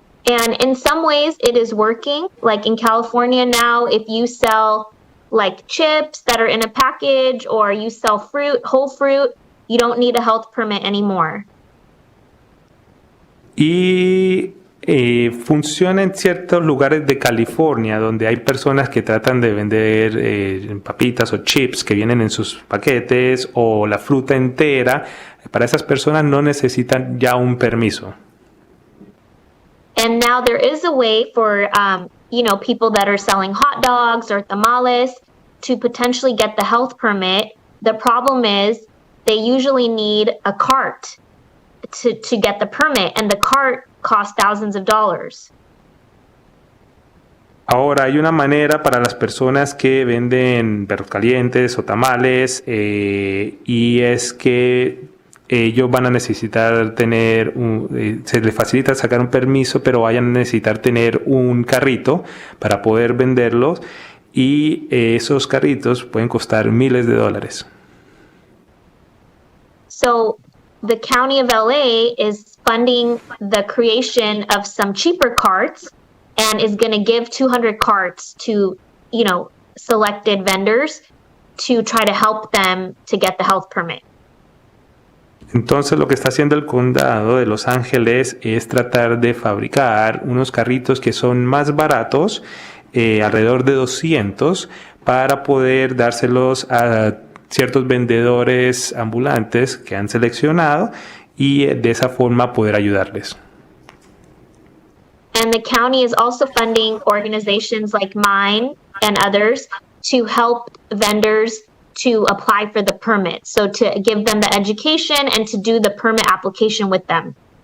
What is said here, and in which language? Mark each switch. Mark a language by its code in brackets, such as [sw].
[en] And in some ways it is working. Like in California now, if you sell like chips that are in a package or you sell fruit, whole fruit, you don't need a health permit anymore. [es] Y funciona en ciertos lugares de California donde hay personas que tratan de vender papitas o chips que vienen en sus paquetes o la fruta entera. Para esas personas no necesitan ya un permiso. [en] And now there is a way for, people that are selling hot dogs or tamales to potentially get the health permit. The problem is they usually need a cart to get the permit, and the cart costs thousands of dollars. [es] Ahora, hay una manera para las personas que venden perros calientes o tamales y es que ellos van a necesitar tener, se les facilita sacar un permiso, pero vayan a necesitar tener un carrito para poder venderlos y esos carritos pueden costar miles de dólares. [en] So the county of LA is funding the creation of some cheaper carts and is going to give 200 carts to, selected vendors to try to help them to get the health permit. [es] Entonces lo que está haciendo el condado de Los Ángeles es tratar de fabricar unos carritos que son más baratos, alrededor de 200, para poder dárselos a ciertos vendedores ambulantes que han seleccionado y de esa forma poder ayudarles. [en] And the county is also funding organizations like mine and others to help vendors to apply for the permit. So to give them the education and to do the permit application with them.